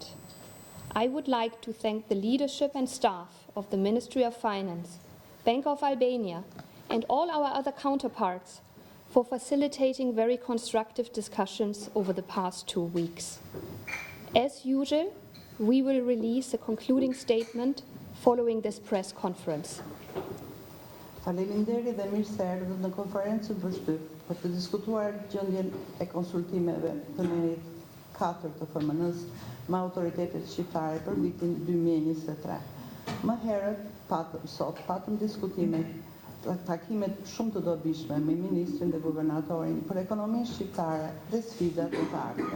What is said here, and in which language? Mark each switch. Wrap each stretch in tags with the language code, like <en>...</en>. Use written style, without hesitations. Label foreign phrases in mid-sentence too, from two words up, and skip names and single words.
<en>I would like to thank the leadership and staff of the Ministry of Finance, Bank of Albania, and all our other counterparts for facilitating very constructive discussions over the past 2 weeks. As usual, we will release a concluding statement following this press conference.</en> <sq>Faleminderit dhe mirë se erdhët në konferencën për shtyp për të diskutuar gjendjen e konsultimeve të merit 4 të FMN-s me autoritetet shqiptare për vitin 2023. Më herët patëm diskutime takimet shumë të dobishme me ministrin dhe guvernatorin për ekonominë shqiptare dhe sfidat e të ardhmen.</sq>